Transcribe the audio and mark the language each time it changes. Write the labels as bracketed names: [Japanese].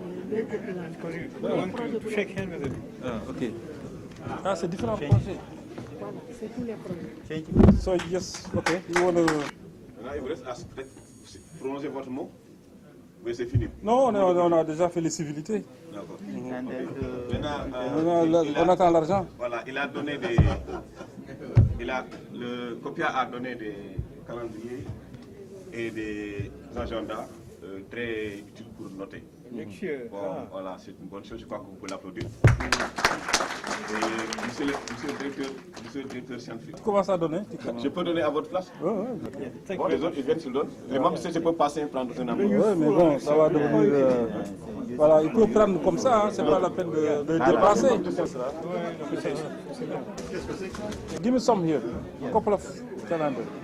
[English] Because you want to shake hands with him. Ok. [French] Ah, c'est différents projets. C'est tous les projets. [English] So yes, okay. You want to... [French] Maintenant, il vous reste à prolonger votre mot. Oui, c'est fini. Non, on a déjà fait les civilités. D'accord. Maintenant, on attend l'argent. Voilà, il a donné des. Le Copia a donné des calendriers et des agendas très utiles pour noter. Bon, voilà, c'est une bonne chose, je crois que vous pouvez l'applaudir. Et monsieur le directeur scientifique. Comment ça donner? Je peux donner à votre place? Oui. Bon, les autres, ils viennent sur l'autre. Les membres, je peux passer et prendre un ami. Oui, mais bon, ça va devenir... voilà, il peut prendre comme ça, hein, c'est pas la peine de dépasser. [English] Give me some here, a couple of calendars.